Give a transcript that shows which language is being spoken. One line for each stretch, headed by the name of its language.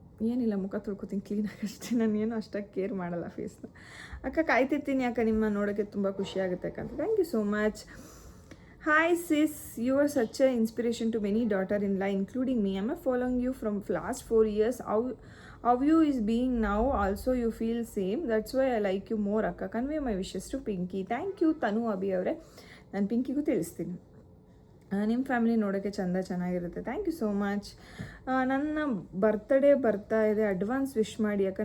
Kannada: ಏನಿಲ್ಲ, ಮುಖ ತೊಳ್ಕೊತೀನಿ ಕ್ಲೀನಾಗಿ ಅಷ್ಟೇ, ನಾನು ಏನು ಅಷ್ಟಾಗಿ ಕೇರ್ ಮಾಡಲ್ಲ ಫೇಸ್ನ. ಅಕ್ಕ, ಕಾಯ್ತಿರ್ತೀನಿ ಅಕ್ಕ, ನಿಮ್ಮ ನೋಡೋಕ್ಕೆ ತುಂಬ ಖುಷಿ ಆಗುತ್ತೆ ಅಕ್ಕ ಅಂತ.
English: Thank you so much. Hi sis, you are such a inspiration to many daughter in law including me. I am following you from last 4 years. How you is being now also you feel same. That's why I like you more akka. Convey my wishes to Pinky. Thank you
Kannada: ತನು ಅಭಿ ಅವರೇ. ನಾನು ಪಿಂಕಿಗೂ ತಿಳಿಸ್ತೀನಿ. ನಿಮ್ಮ family ನೋಡೋಕ್ಕೆ ಚೆನ್ನಾಗಿರುತ್ತೆ.
English: Thank you so much.
Kannada: ನನ್ನ birthday ಬರ್ತಾ ಇದೆ, advance wish ಮಾಡಿ ಅಕ್ಕ.